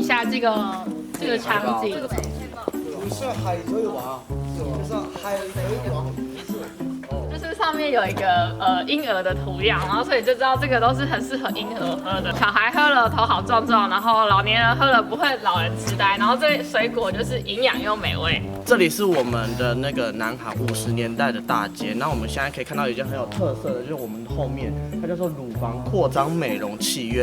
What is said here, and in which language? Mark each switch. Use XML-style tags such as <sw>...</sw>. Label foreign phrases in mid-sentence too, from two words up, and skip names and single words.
<zh>這個場景。不是海賊王，是海賊王。就是上面有一个嬰兒的圖樣，然後所以就知道這個都是很適合嬰兒喝的。小孩喝了頭好壯壯，然後老年人喝了不會老人痴呆，然後這水果就是營養又美味。這裡是我們的那個南韓50年代的大街，那我們現在可以看到一件很有特色的，就是我們後面它叫做乳房擴張美容器院。</zh>